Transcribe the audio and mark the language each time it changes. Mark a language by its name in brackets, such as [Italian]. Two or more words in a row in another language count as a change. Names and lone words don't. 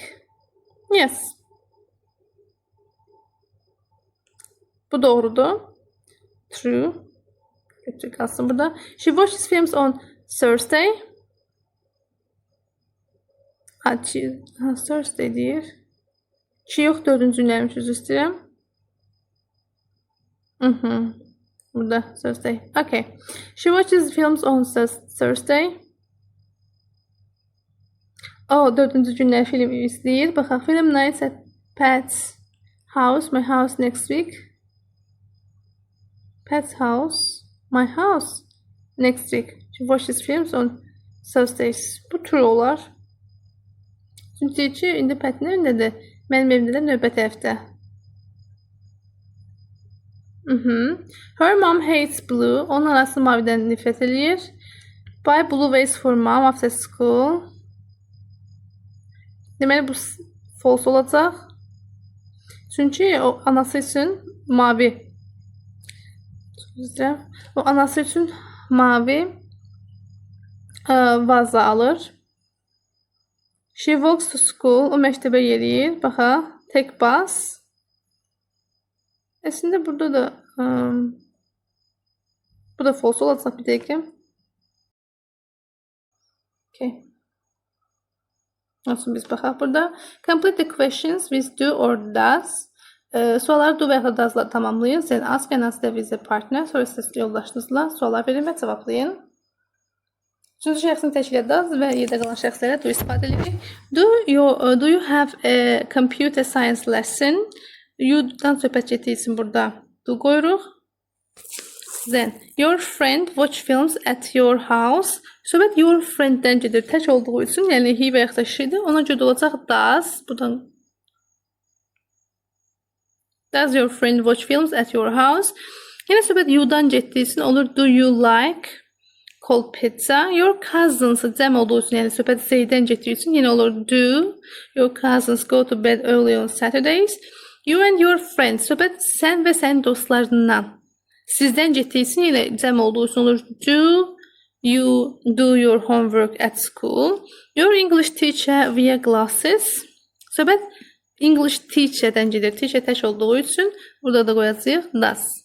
[English] Yes. [Azerbaijani] Bu doğrudur. True. Kötü kalsın burada. [English] She watches films on Thursday. [Azerbaijani] Thursday deyir. She yox, 4-cü günlərmiş üzr istəyirəm. Burada Thursday. Okay. [English] She watches films on Thursday. [Azerbaijani] O, 4-cü günlər film izləyir. Baxaq, [English] film nights at Pat's house, my house next week. Pat's house, my house next week. She watches films on Thursdays. [Azerbaijani] Bu true olar. Çünki ki, indi Pat'in önündədir. Mənim evimdə də növbəti həftə. [English] Her mom hates blue. [Azerbaijani] Onun anası mavidən nifrət eləyir. [English] Buy blue vase for mom after school. [Azerbaijani] Deməli, bu false olacaq. Çünki o anası üçün mavi. O anası üçün mavi vaza alır. [English] She walks to school. [Azerbaijani] O məktəbə yeriyir. [English] Baxa, take bus. [Azerbaijani] Əslində burada da bu da false olacaq bir dəqiqə. Okay. Olsun, biz baxaq burada. [English] Complete the questions with do or does. [Azerbaijani] Sualları do və ya does'la tamamlayın. [English] Then ask and answer with a partner. [Azerbaijani] Sonra siz yoldaşınızla suallar verin və cavablayın. Üçüncü şəxsin təşkil does və yerdə qalan şəxslərə do istifadə edirik. [English] Do you have a computer science lesson? [Azerbaijani] You-dan söhbət getdiyi üçün burada do qoyuruq. [English] Then, your friend watch films at your house. [Azerbaijani] Söhbət [English] your friend- [Azerbaijani] dən gedir. Tək olduğu üçün, yəni he və yaxud da she-dir. Ona görə də olacaq does. [English] Buradan does your friend watch films at your house? [Azerbaijani] Yenə söhbət you-dan getdiyi üçün olur [English] do you like cold pizza? Your cousins [Azerbaijani] cəm olduğu üçün, yəni söhbət say-dən getdiyi üçün yenə olur [English] do your cousins go to bed early on Saturdays? You and your friends [Azerbaijani] söhbət sən və sənin dostlarından. Sizdən getdiyi üçün yenə cəm olduğu üçün olur [English] do you do your homework at school? Your English teacher wear glasses? [Azerbaijani] Söhbət [English] English teacher'dən [Azerbaijani] gedir. Teacher tək olduğu üçün burada da qoyacağıq does.